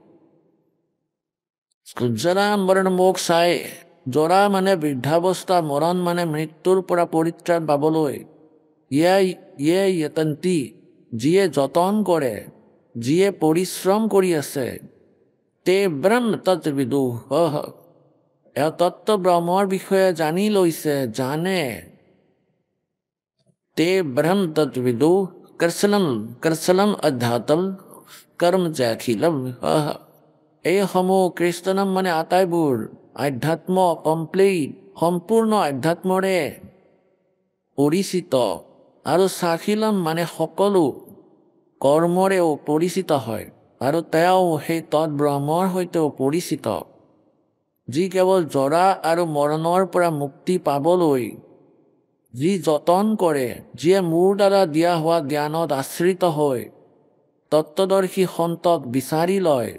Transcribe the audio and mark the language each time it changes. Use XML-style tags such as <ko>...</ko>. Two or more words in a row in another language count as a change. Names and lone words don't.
<sa>জৰা মৰণ মোক্ষায়,</sa> <as>জৰা মানে বৃদ্ধাৱস্থা, মৰণ মানে মৃত্যুৰ পৰা পৰিত্ৰাণ পাবলৈ,</as> <sa>ইয়ে য়তন্তি</sa> <as>যিয়ে যতন কৰে, যিয়ে পৰিশ্ৰম কৰি আছে,</as> <sa>তে ব্ৰহ্ম তৎবিদু</sa> <as>এয়া তত্ত্ব ব্ৰহ্মৰ বিষয়ে জানি লৈছে, জানে,</as> <sa>ते ब्रह्म तत्विदु कर्सलम अध्यात्म कर्म च्याखिलम।</sa> <as>এই সমূহ কৃষ্ণনম মানে আটাইবোৰ আধ্যাত্ম কমপ্লিট সম্পূৰ্ণ আধ্যাত্মৰে পৰিচিত, আৰু চাখিলম মানে সকলো কৰ্মৰেও পৰিচিত হয়, আৰু তেওঁ সেই তৎব্ৰহ্মৰ সৈতেও পৰিচিত, যি কেৱল জৰা আৰু মৰণৰ পৰা মুক্তি পাবলৈ যি যতন কৰে, যিয়ে মোৰ দ্বাৰা দিয়া হোৱা জ্ঞানত আশ্ৰিত হয় তত্ত্বদৰ্শী সন্তক বিচাৰি লয়।</as>